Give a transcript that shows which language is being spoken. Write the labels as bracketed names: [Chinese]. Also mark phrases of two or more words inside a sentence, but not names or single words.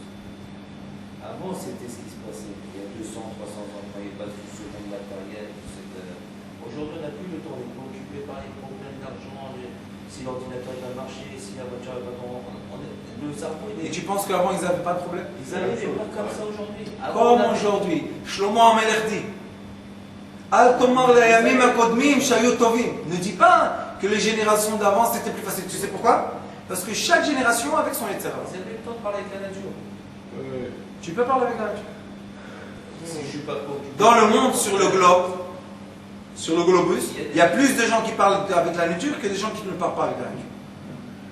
[French] Avant, c'était ce qui se passait. Il y a 200, 300 ans, il n'y avait pas tout ce monde matériel. Aujourd'hui, on n'a plus le temps d'être occupé par les problèmes d'argent, si l'ordinateur va marcher, si la voiture va tomber. Le cerveau, Et tu penses qu'avant ils n'avaient pas de problème? Ils avaient des pas comme ça aujourd'hui. Comme aujourd'hui. [Hebrew] Shlomo Amelech dit אל תאמר לימים הקודמים שהיו טובים. [French] Ne dis pas que les générations d'avant c'était plus facile. Tu sais pourquoi? Parce que chaque génération avec son etc. Vous avez le temps de parler avec la nature. Tu peux parler avec la nature. Si je suis pas trop occupé. Dans le monde, sur le globe, sur le globus, il y a plus de gens qui parlent avec la nature que des gens qui ne parlent pas avec la nature.